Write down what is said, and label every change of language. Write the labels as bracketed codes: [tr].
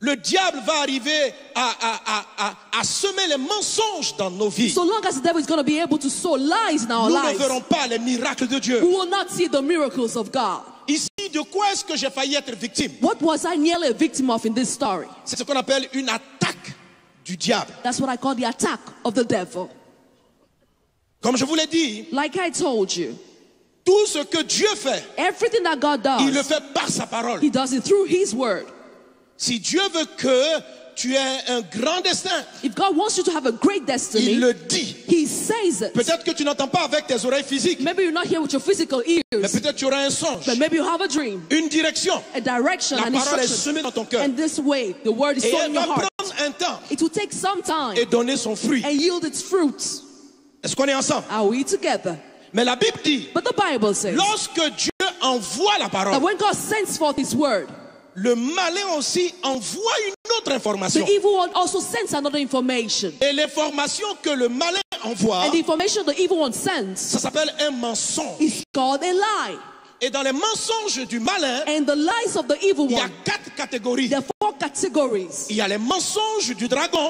[fr] le diable va arriver à semer les mensonges dans nos vies. [en] So long as the devil is going to be able to sow lies in our [fr] Nous ne [en] lives, [fr] verrons pas les miracles de Dieu. [en] we will not see the miracles of God. [fr] Ici, de quoi est-ce que j'ai failli être victime? [en] What was I nearly a victim of in this story? [fr] C'est ce qu'on appelle une attaque du diable. [en] That's what I call the attack of the devil. [fr] Comme je vous l'ai dit, [en] Like I told you, [fr] tout ce que Dieu fait, [en] everything that God [fr] il le [en] does, [fr] fait par sa parole. [en] He does it through His word. [fr] Si Dieu veut que tu aies un grand destin, [en] If God wants you to have a great destiny, [fr] il le dit. [en] He says it. [fr] Peut-être que tu n'entends pas avec tes oreilles physiques, [en] Maybe you're not here with your physical [fr] mais [en] ears, [fr] peut-être tu auras un songe, [en] but maybe you have a dream, [fr] une direction. [en] a direction, [fr] La [en] an [fr] parole est [en] instruction. [fr] semée dans ton cœur. [en] And this way, the word is [fr] Et [en] sown [fr] elle [en] in your [fr] va [en] heart. [fr] prendre un temps [en] It will take some time [fr] et donner son fruit. [en] and yield its fruits. [fr] Est-ce qu'on est ensemble? [en] Are we together? [fr] Mais la Bible dit, [en] But the Bible says [fr] lorsque Dieu envoie la [en] that [fr] parole, [en] when God sends forth His word, [fr] le malin aussi envoie une autre information. [en] the evil one also sends another information. [fr] Et l'information que le malin envoie, [en] And the information the evil one sends [fr] ça s'appelle un mensonge. [en] is called a lie. [fr] Et dans les mensonges du malin, [en] And the lies of the evil [fr] il y a [en] one, [fr] 4 catégories. [en] there are 4 categories. [fr] Il y a les mensonges du dragon,